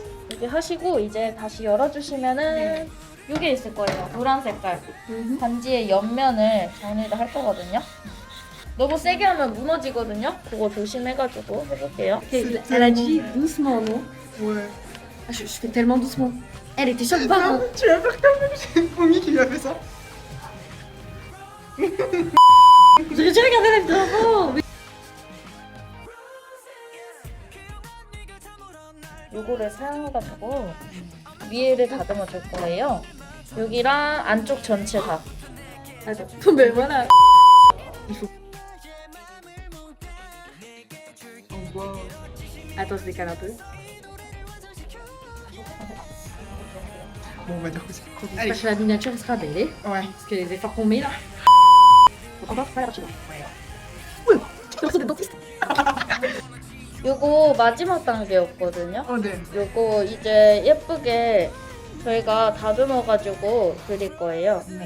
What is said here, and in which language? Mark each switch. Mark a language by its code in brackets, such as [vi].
[ko] 이렇게 하시고 이제 다시 열어주시면은 이게 있을 거예요. 노란 색깔. 반지의 옆면을 정리를 할 거거든요. 너무 세게 하면 무너지거든요. 그거 조심해가지고 해볼게요. [fr] Elle a dit doucement, non? Ouais. Ah, je fais tellement doucement. Elle était choc barre. Hein. Tu vas faire comme Omi qui lui a fait ça. J'aurais dû regarder la vidéo avant. [ko] 요거를 사용해가지고 위에를 다듬어 줄 거예요. 여기랑 안쪽 전체 다. [fr] Attends, mais voilà. Il faut. Attends, je décale un peu. Bon, on va dire que c'est trop bien. J'espère que la miniature sera belle. Ouais. Parce que les efforts qu'on met là. Encore pas la partie là. Ouais. J'ai l'impression d'être dentiste. [ko] 요거 마지막 단계였거든요. 네. 요거 이제 예쁘게 저희가 다듬어가지고 드릴 거예요.